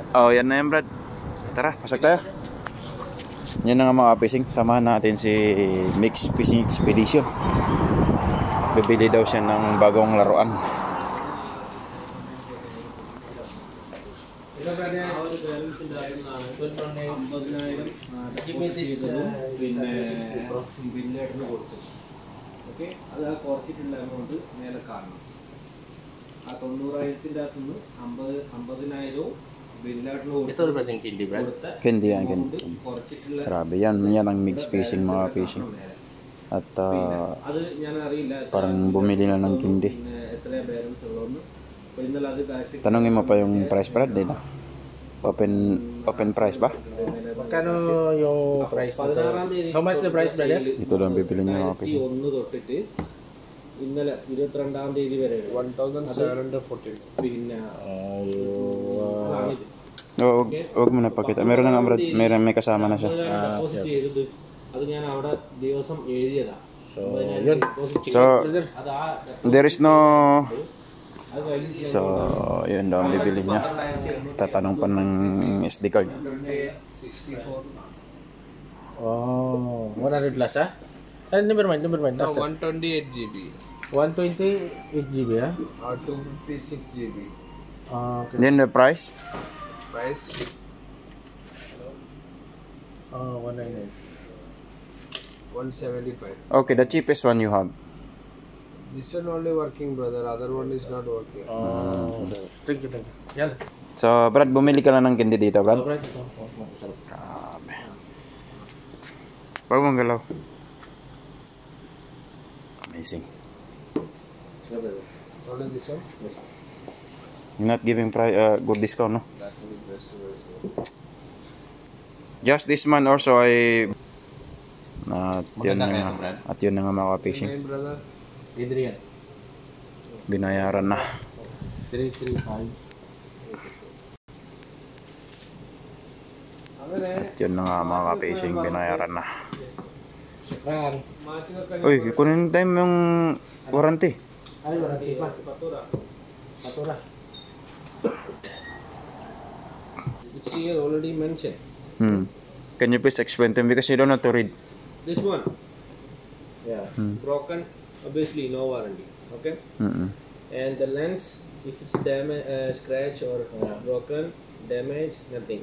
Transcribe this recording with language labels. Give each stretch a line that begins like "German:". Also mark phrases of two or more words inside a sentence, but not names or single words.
Filipino: Oh, yan na yan, Brad. Tara, pasok tayo. Yan na nga mga fishing. Samahan natin si Mix Fishing Expedition. Bibili daw siya ng bagong laruan.
English: Hello, brother.
Malayalam: ഓക്കെ അത് ആ കുറച്ചിട്ടുള്ള എമൗണ്ട് മേലെ കാണണം. ആ 90,000-ൻ്റെ അകത്തുനിന്ന് 50,000
Filipino: Ito na ba yung candy, Brad? Candy yan, candy. Grabe yan. Yan ang mix fishing, mga fishing. At
Malayalam: അത് ഞാൻ അറിയില്ല
Filipino: parang bumili na ng candy.
Malayalam: എത്രയാ ബാലൻസ് ഉള്ളതെന്ന്. അപ്പോൾ ഇന്നലെ അത് ബാക്ക്
Filipino: Tanungin mo pa yung price, Brad, din ah.
English: Open price ba?
Filipino: Magkano yung price nito?
English: How much the price, brother?
Filipino: Ito lang bibili niya mga fishing.
Malayalam: 1 തൊട്ടിട്ട് ഇന്നലെ 22-ാം തീയതി വരെ 1,714. പിന്നെ
Filipino: Huwag mo na pakita. Meron na nga, Brad. May kasama na siya.
Malayalam: ഡെപ്പോസിറ്റ് ചെയ്തത് അത് ഞാൻ അവിടെ ദിവസം എഴുതിയതാ.
Filipino: So, yun. So,
Malayalam: അത് ആ
English: there is no...
Malayalam: അത് കഴിഞ്ഞ്
Filipino: So, yun daw ang bibili niya. Tatanong pa ng SD card. 64.
English: Oh, 100 plus, ah? Never mind. No, After. 128 GB 128 GB, ah? or 256 GB. Okay. Then the price? Price 199. 175. Okay, the cheapest one you have. This one only working, brother. Other one is not working. Thank you.
Filipino: Yan. So, Brad, bumili ka lang ng candy dito, Brad. Brad, ito. Masarap. Grabe. Huwag mong galaw.
English: Amazing. Only this one? You're not giving good discount, no? That will be best. Just this month also ay
Filipino: Maganda kaya ito, Brad? at yun na nga mga fishing.
English: Name, brother? Adrian.
Filipino: Binayaran na. 335. At yun na nga mga fishing, binayaran na. Siyempre. Uy, kunin time yung warranty. Ay, warranty pa. Patura.
English: It's here already mentioned. Can you please explain to me because you don't know to read? This one Yeah. broken, obviously no warranty. Okay. And the lens, if it's damaged, scratch or broken, damaged, nothing.